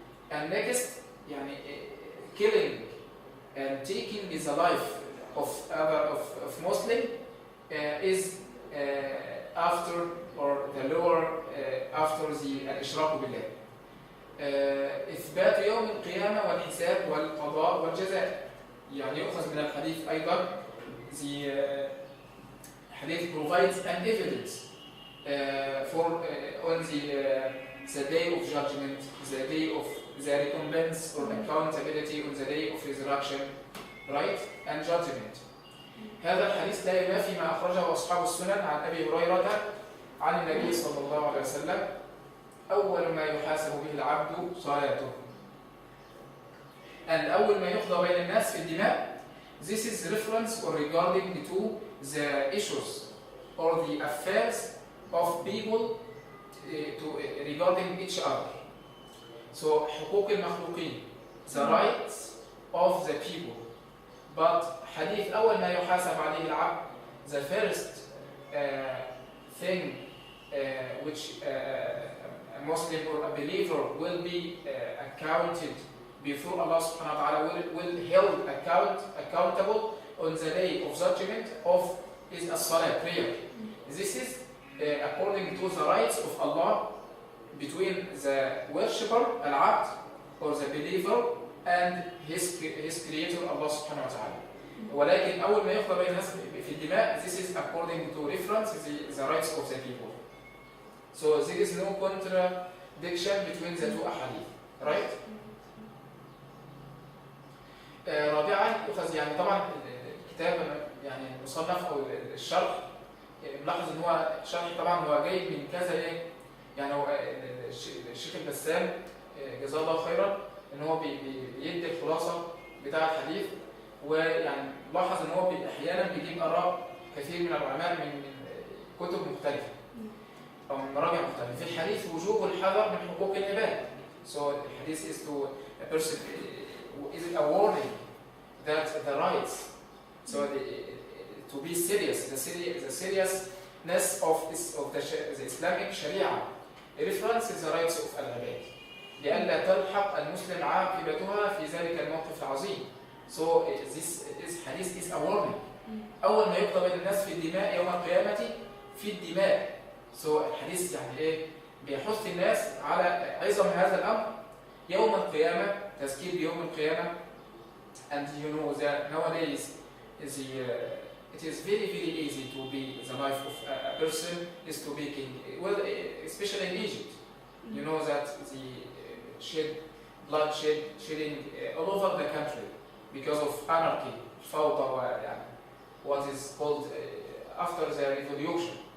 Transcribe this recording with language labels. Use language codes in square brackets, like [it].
[en] and next يعني killing and taking the life of Muslim is after or the lower after the الإشراك بالله. [ar] إثبات يوم القيامة والحساب والقضاء والجزاء. [en] يعني [ar] يؤخذ من الحديث أيضا [en] the hadith provides an evidence for on the day of judgment, the day of the recompense or accountability on the day of resurrection, right, and judgment. [ar] هذا الحديث لا ينافي ما أخرجه أصحاب السنن عن أبي هريرة عن النبي صلى الله عليه وسلم أول ما يحاسب به العبد صلاته. and أول ما يقضى بين الناس في الدماء. [en] This is reference or regarding to the issues or the affairs of people regarding each other. So [ar] حقوق المخلوقين, [en] the rights of the people. But [ar] حديث أول ما يحاسب عليه العبد, [en] the first thing which a Muslim or a believer will be accounted before Allah subhanahu wa ta'ala will held accountable on the day of judgment is as-salah, prayer. This is according to the rights of Allah between the worshipper, al-abd, or the believer, and his creator, Allah subhanahu wa ta'ala. [ar] ولكن أول ما يقضى بين الناس في الدماء, [en] this is according to reference the rights of the people. So there is no contradiction between the two ahadith, right? [ar] رابعا يؤخذ يعني طبعا الكتاب يعني المصنف او الشرح ملاحظ ان هو شرح طبعا هو جاي من كذا يعني هو الشيخ البسام جزاه الله خيرا ان هو بيدي الخلاصه بتاع الحديث، ويعني لاحظ ان هو احيانا بيجيب اراء كثير من العلماء من كتب مختلفه. أو من مراجع مختلفة. في الحديث وجوب الحذر من حقوق العباد. [en] So الحديث is to a person is it a warning that the rights, so to be serious, the seriousness of the Islamic Sharia references the rights of [ar] العباد لئلا تلحق المسلم عاقبتها في ذلك الموقف العظيم. [en] So this hadith is a warning. [ar] أول ما يقضى بين الناس في الدماء يوم القيامة في الدماء. So الحديث يعني إيه؟ بيحث الناس على عظم هذا الأمر يوم القيامة، تذكير بيوم القيامة. [en] And you know that nowadays it is very easy to be the life of a person is to be king. Well, especially in Egypt, you know that the shedding all over the country because of anarchy, فوضى, what is called after the revolution.